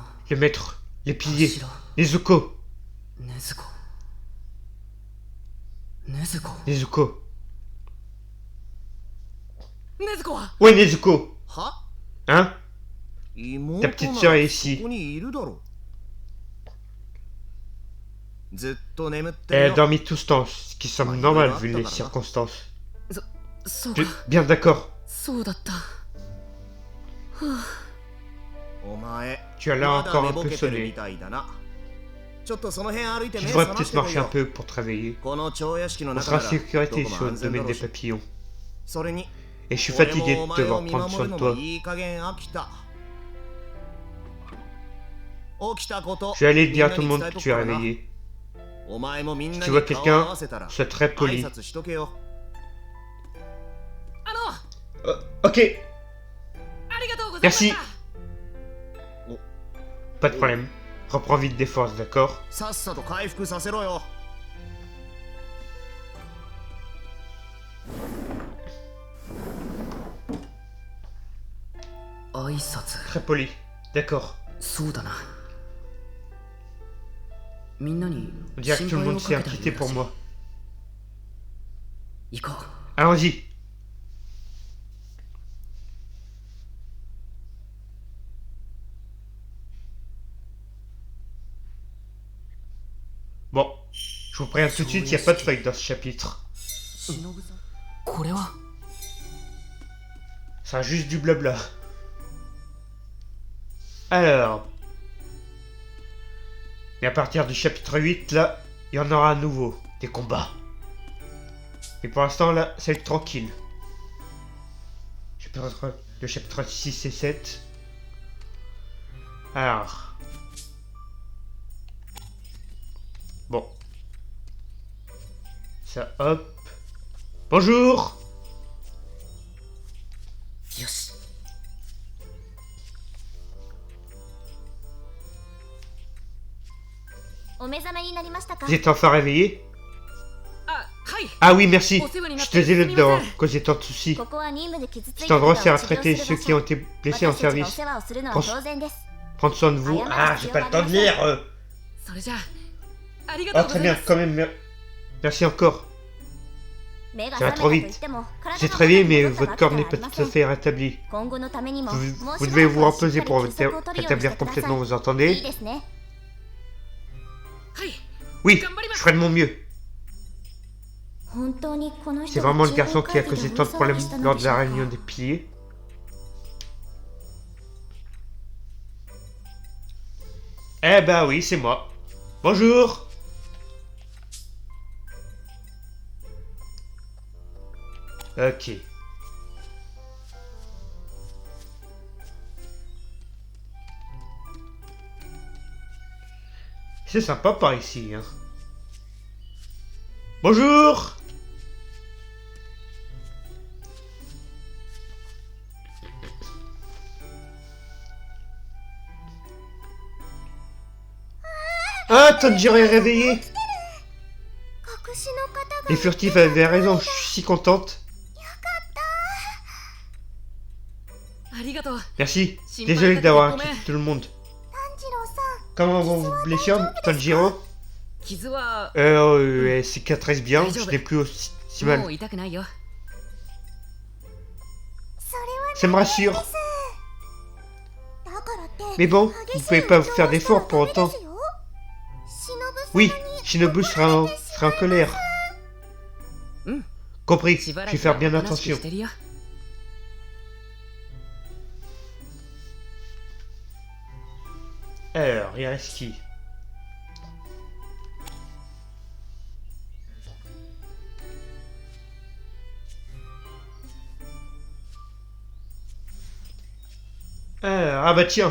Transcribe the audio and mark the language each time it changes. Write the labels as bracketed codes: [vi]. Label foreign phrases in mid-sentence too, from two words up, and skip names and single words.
[fr] Le maître, les piliers, [ja] 柱 [fr] les Zuko, [ja] 禰豆子禰豆子 [fr] les Zuko. [ja] 禰豆子は [fr] Où est Nezuko? [ja] は [fr] Hein? [ja] 妹 [fr] Ta petite [ja] な [fr] sœur [ja] ら [fr] est ici. [ja] ここにいるだろう。ずっと眠って [fr] Elle [ja] る [fr] a [ja] よ。 [fr] dormi tout ce temps, ce qui semble normal vu les circonstances. [ja] そうか [fr] Bien d'accord. [ja] そうだったお前、 [fr] Tu as l'air [ja] まだ [fr] encore [ja] 寝 [fr] un [ja] ぼ [fr] peu [ja] けてる [fr] sonné. [ja] みたいだな。ちょっとその辺歩いて [fr] Tu [ja] 目 [fr] devrais [ja] 覚まし [fr] peut-être [ja] てこい [fr] marcher un [ja] よ。 [fr] peu pour te réveiller. [ja] この蝶屋敷の [fr] On [ja] 中 [fr] sera [ja] な [fr] en [ja] ら [fr] sécurité [ja] どこ [fr] sur [ja] も [fr] le [ja] 安全だ [fr] domaine [ja] ろう [fr] des [ja] し。 [fr] papillons. [ja] それに、 [fr] Et je suis [ja] 俺 [fr] fatigué [ja] もお [fr] de [ja] 前を [fr] devoir [ja] 見 [fr] prendre [ja] 守 [fr] soin [ja] る [fr] de [ja] の [fr] toi. [ja] もいい加減飽きた。起きたこと。 [fr] Je vais aller dire à tout [ja] み [fr] le [ja] ん [fr] monde [ja] なに [fr] que [ja] 伝え [fr] tu es [ja] とくからな。 [fr] réveillé. [ja] お前もみん [fr] Si [ja] な [fr] tu [ja] に [fr] vois [ja] 顔を合 [fr] quelqu'un, [ja] わせたら [fr] sois très [ja] 挨 [fr] poli. [ja] 拶しとけよ。あの [fr] Ok, [ja] ありがとうございました [fr] pas de problème. Reprends vite des forces, d'accord? [ja] さっさと回復させろよ。挨拶 [fr] Très poli. D'accord. [ja] そうだなみんなに [fr] On dirait [ja] 心 [fr] que tout le [ja] 配を [fr] monde [ja] か [fr] s'est [ja] けた [fr] inquiété [ja] ら [fr] pour moi. [ja] 行こ [fr] Allons-y. Bon, je vous préviens tout de suite, il n'y a pas de feuille dans ce chapitre. [ja] うこれは [fr] Ça sera juste du blabla. Alors. Et à partir du chapitre 8, là, il y en aura à nouveau. Des combats. Et pour l'instant, là, c'est tranquille. Le chapitre 6 et 7. Alors. Bon. Ça, hop. Bonjour! [ja] よしお目覚めになりましたか？ [fr] Vous êtes enfin réveillé? [ja] あはい [fr] Ah oui, merci. [ja] お世話にな [fr] Je [ja] って [fr] suis désolé [ja] すみません [fr] d'avoir causé tant de soucis. [ja] ここは任務で傷つい [fr] Cet [ja] た [fr] endroit [ja] 方 [fr] sert [ja] を [fr] à [ja] 治療 [fr] traiter [ja] する [fr] ceux [ja] 場 [fr] qui ont [ja] 所。 [fr] été blessés en [ja] 私たちがお [fr] service. [ja] 世話をするのは当然です。 [fr] Prendre soin de vous. Ah, j'ai pas le temps de lire. [ja] それじゃあありがと [fr] Oh, [ja] うご [fr] très [ja] ざい [fr] bien, [ja] ます [fr] quand même. Merci encore. [ja] 目が [fr] Ça va [ja] 覚め [fr] trop [ja] たと [fr] vite. [ja] 言っても [fr] Vous [ja] 体 [fr] êtes [ja] が [fr] réveillé, [ja] 元に [fr] mais [ja] 戻った [fr] votre [ja] わけ [fr] corps [ja] で [fr] n'est [ja] はあ [fr] pas [ja] りま [fr] tout [ja] せ [fr] à [ja] ん。 [fr] fait rétabli. [ja] 今後のためにも [fr] Vous, [ja] もう [fr] vous [ja] しば [fr] devez [ja] らく [fr] vous [ja] はしっ [fr] reposer [ja] かり [fr] pour [ja] 休息を取るようにして [fr] rétablir [ja] ください。 [fr] complètement vos [ja] いい [fr] entendez. [ja] ですね。はい [fr] Oui, je ferai de mon mieux. [ja] 本当にこの [fr] C'est [ja] 人が [fr] vraiment le [ja] 中 [fr] garçon [ja] 央 [fr] qui a [ja] 会議 [fr] causé [ja] で [fr] tant [ja] 大 [fr] de [ja] 騒 [fr] problèmes [ja] ぎしたの [fr] lors [ja] で [fr] de [ja] しょ [fr] la [ja] う [fr] réunion [ja] か。 [fr] des piliers. Eh ben oui, c'est moi. Bonjour. Ok. C'est sympa par ici, hein. Bonjour. Ah, Tanjiro est réveillé. [ja] 隠しの方が [fr] Les furtifs avaient raison, je suis si contente. [ja] ありがとう [fr] Merci. Désolé d'avoir inquiété tout le monde. [ja] 炭治郎さん、 [fr] Comment vont vos blessures, Tanjiro? [ja] 傷は [fr] Elle cicatrise bien, Allez, je n'ai plus aussi [ja] も [fr] mal. [ja] う痛くないよそれは [fr] Ça me rassure. [ja] です。だからって、 [fr] Mais bon, vous [ja] 激 [fr] ne [ja] しい [fr] pouvez pas [ja] 運 [fr] vous [ja] 動 [fr] faire [ja] を [fr] d'efforts [ja] したら [fr] pour [ja] ダメ [fr] autant. [ja] ですよ。忍様 [fr] Oui, [ja] に [fr] Shinobu sera en colère. [ja] うん [fr] Compris, [ja] しば [fr] je [ja] ら [fr] vais [ja] く [fr] faire bien [ja] はおとなしく [fr] attention. [ja] してるよ [fr] Alors, il reste qui? Alors, ah bah tiens.